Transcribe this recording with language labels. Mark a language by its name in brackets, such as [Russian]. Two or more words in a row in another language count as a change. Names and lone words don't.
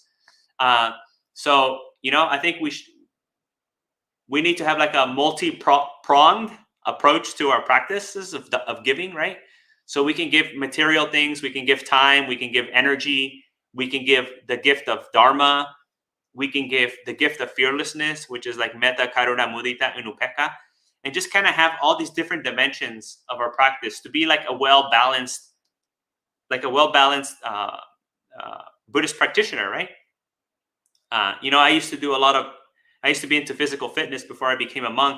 [English] So I think we need to have like a multi-pronged approach to our practices of giving, right? So we can give material things, we can give time, we can give energy, we can give the gift of dharma, we can give the gift of fearlessness, which is like [Pali] metta, karuna, mudita, [English] and upekkha, and just kind of have all these different dimensions of our practice to be like a well-balanced Buddhist practitioner, right? I used to do a lot of I used to be into physical fitness before I became a monk.